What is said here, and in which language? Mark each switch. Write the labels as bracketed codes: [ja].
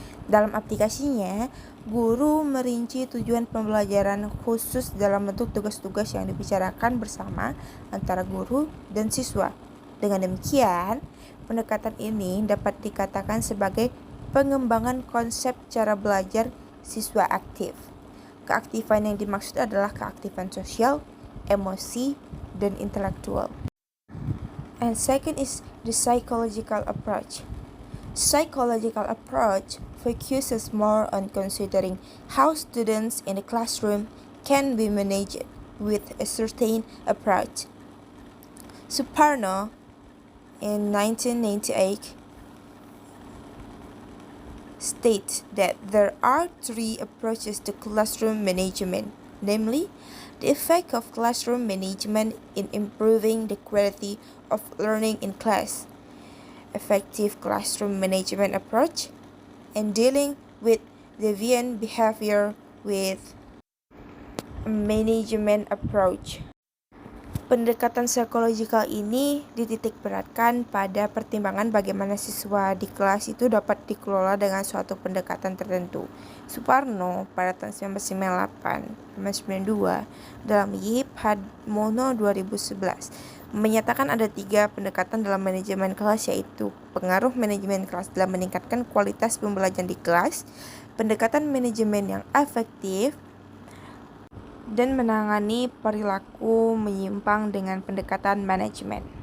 [id] Dalam aplikasinya, guru merinci tujuan pembelajaran khusus dalam bentuk tugas-tugas yang dibicarakan bersama antara guru dan siswa. Dengan demikian, pendekatan ini dapat dikatakan sebagai pengembangan konsep cara belajar siswa aktif. Keaktifan yang dimaksud adalah keaktifan sosial, emosi, dan intelektual. [en] And second is the psychological approach. Psychological approach focuses more on considering how students in the classroom can be managed with a certain approach. Suparno in 1998 states that there are three approaches to classroom management, namely, the effect of classroom management in improving the quality of learning in class, effective classroom management approach, and dealing with deviant behavior with management approach. [id] Pendekatan psikologikal ini dititik beratkan pada pertimbangan bagaimana siswa di kelas itu dapat dikelola dengan suatu pendekatan tertentu. Suparno pada tahun 1998-1992 dalam YIP Hadmono 2011 menyatakan ada 3 pendekatan dalam manajemen kelas, yaitu pengaruh manajemen kelas dalam meningkatkan kualitas pembelajaran di kelas, pendekatan manajemen yang efektif, dan menangani perilaku menyimpang dengan pendekatan manajemen.